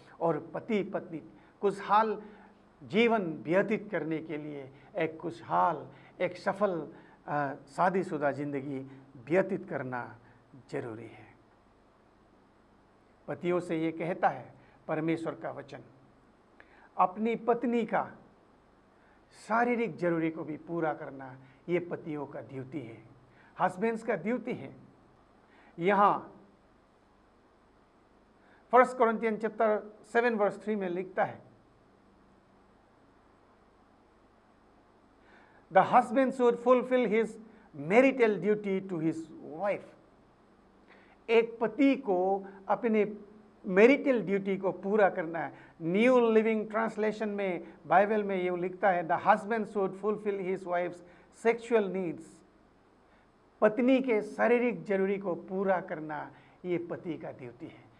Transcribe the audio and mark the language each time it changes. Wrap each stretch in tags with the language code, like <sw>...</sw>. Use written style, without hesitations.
<hi>और पति पत्नी खुशहाल जीवन व्यतीत करने के लिए एक खुशहाल, एक सफल शादीशुदा जिंदगी व्यतीत करना जरूरी है। पतियों से ये कहता है परमेश्वर का वचन, अपनी पत्नी का शारीरिक जरूरी को भी पूरा करना ये पतियों का ड्यूटी है, हस्बैंड्स का ड्यूटी है। यहाँ 1 Corinthians chapter 7 verse 3 में लिखता है,</hi> <en>The husband should fulfill his marital duty to his wife.</en> <hi>एक पति को अपने मैरिटल ड्यूटी को पूरा करना है। न्यू लिविंग ट्रांसलेशन में बाइबल में ये लिखता है,</hi> <en>The husband should fulfil his wife's sexual needs.</en> <hi>पत्नी के शारीरिक जरूरी को पूरा करना ये पति का ड्यूटी है।</hi>